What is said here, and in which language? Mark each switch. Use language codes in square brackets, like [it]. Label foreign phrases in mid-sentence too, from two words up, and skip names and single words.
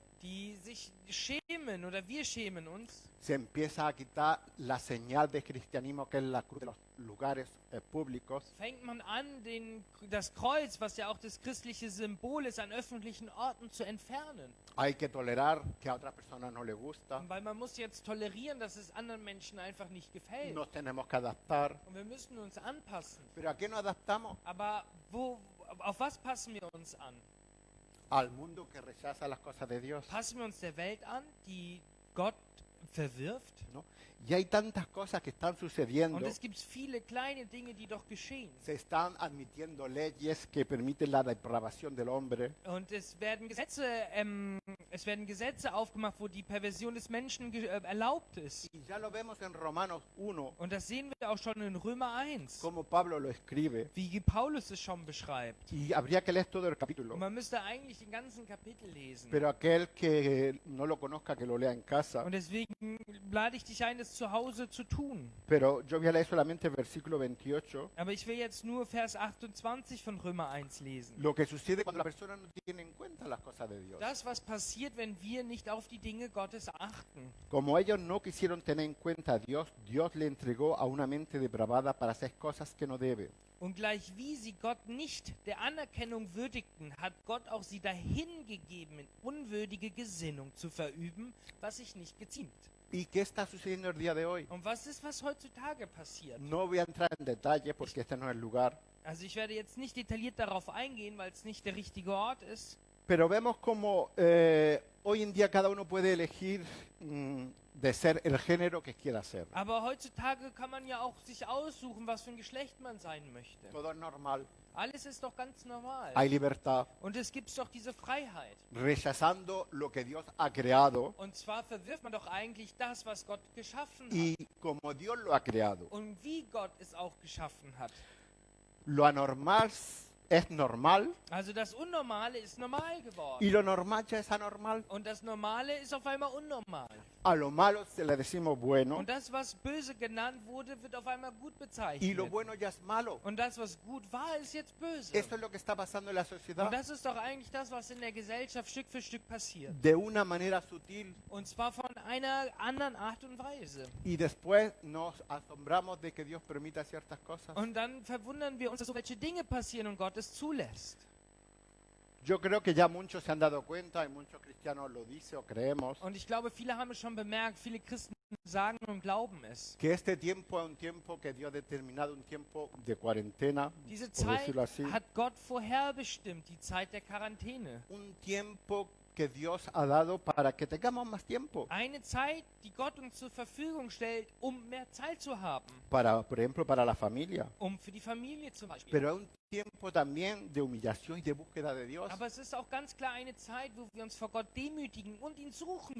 [de] die sich schämen oder wir schämen uns, [es] se empieza a quitar la señal de cristianismo que es la cruz de los lugares públicos. [de] fängt man an, das Kreuz, was ja auch das christliche Symbol ist, an öffentlichen Orten zu entfernen. [es] Hay que tolerar que a otras personas no les gusta. [de] Weil man muss jetzt tolerieren, dass es anderen Menschen einfach nicht gefällt. [es] Nos tenemos que adaptar. [de] Und wir müssen uns anpassen. [es] ¿Pero a qué nos adaptamos? [de] Aber auf was passen wir uns an? [es] Al mundo que rechaza las cosas de Dios, [de] Passen wir uns der Welt an, die Gott verwirft? [es] ¿no? Y hay tantas cosas que están sucediendo. [de] Und es gibt viele kleine Dinge, die doch geschehen. [es] Se están admitiendo leyes que permiten la depravación del hombre. [de] Und es werden Gesetze aufgemacht, wo die Perversion des Menschen erlaubt ist. [es] Y ya lo vemos en Romanos 1, [de] Und das sehen wir auch schon in Römer 1, [es] como Pablo lo escribe. [de] wie Paulus es schon beschreibt. [es] Y habría que leer todo el capítulo. [de] Und man müsste eigentlich den ganzen Kapitel lesen. [es] Pero aquel que no lo conozca, que lo lea en casa. [de] Und deswegen lade ich dich ein, das zu Hause zu tun. [es] Pero yo voy a leer solamente el versículo 28. [de] Aber ich will jetzt nur Vers 28 von Römer 1 lesen. [es] Lo que sucede cuando la persona no tiene en cuenta las cosas de Dios. [de] Das, was passiert, wenn wir nicht auf die Dinge Gottes achten. [es] Como ellos no quisieron tener en cuenta a Dios, Dios le entregó a una mente depravada para hacer cosas que no debe. [de] Und gleich wie sie Gott nicht der Anerkennung würdigten, hat Gott auch sie dahingegeben, in unwürdige Gesinnung zu verüben, was sich nicht geziemt. [es] ¿Y qué está sucediendo el día de hoy? [de] Und was ist, was heutzutage passiert? [es] No voy a entrar en detalle porque este no es el lugar. [de] Also ich werde jetzt nicht detailliert darauf eingehen, weil es nicht der richtige Ort ist. [es] Pero vemos como hoy en día cada uno puede elegir de ser el género que quiera ser. [de] Aber heutzutage kann man ja auch sich aussuchen, was für ein Geschlecht man sein möchte. [es] Todo es normal. [de] Alles ist doch ganz normal. [es] Hay libertad. [de] Und es gibt doch diese Freiheit. [es] Rechazando lo que Dios ha creado [de] Und zwar verwirft man doch eigentlich das, was Gott geschaffen hat. [es] y como Dios lo ha creado. [de] Und wie Gott es auch geschaffen hat. [es] Lo anormal es normal [de] Also das Unnormale ist normal geworden. [es] y lo normal ya es anormal. [de] Und das Normale ist auf einmal unnormal. [es] A lo malo se le decimos bueno [de] Und das, was böse genannt wurde, wird auf einmal gut [es] y lo [de] bezeichnet. [es] bueno ya es malo. [de] Und das, was gut war, ist jetzt böse. [es] Esto es lo que está pasando en la [de] Und [es] sociedad [de] das ist doch eigentlich das, was in der Gesellschaft Stück für Stück passiert. [es] de una manera sutil [de] Und zwar von einer anderen Art und Weise. [es] y después nos asombramos de que Dios permita ciertas cosas. [de] Und dann verwundern wir uns, dass so welche Dinge passieren und Gott es zulässt. [es] Yo creo que ya muchos se han dado cuenta y muchos cristianos lo dicen o creemos [de] Und ich glaube, viele haben es schon bemerkt, viele Christen sagen und glauben es. [es] que este tiempo es un tiempo que Dios ha determinado, un tiempo de cuarentena, [de] Diese [es] por [de] Zeit [es] decirlo así, [de] hat Gott vorherbestimmt, die Zeit der Quarantäne. [es] un tiempo que Dios ha dado para que tengamos más tiempo [de] Eine Zeit, die Gott uns zur Verfügung stellt, um mehr Zeit zu haben. [es] para, por ejemplo, para la familia. [de] Für die Familie zum Beispiel. [es] Pero es un tiempo también de humillación y de búsqueda de Dios. [de] Aber es ist auch ganz klar eine Zeit, wo wir uns vor Gott demütigen und ihn suchen